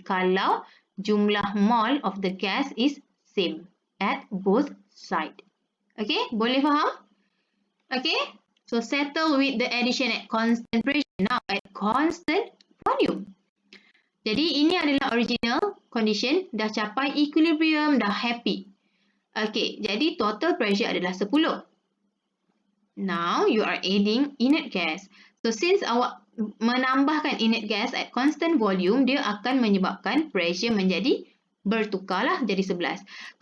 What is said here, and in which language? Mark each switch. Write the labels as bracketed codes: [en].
[ms] Kalau jumlah [en] mole of the gas is same at both side. Okay, [ms] boleh faham? [en] Okay, so settle with the addition at constant pressure. Now, at constant volume. [ms] Jadi, ini adalah original condition. Dah capai equilibrium, dah happy. [en] Okay, jadi total pressure adalah 10. Now, you are adding inert gas. [ms] So, since awak menambahkan inert gas [en] at constant volume, [ms] dia akan menyebabkan pressure menjadi bertukarlah jadi 11.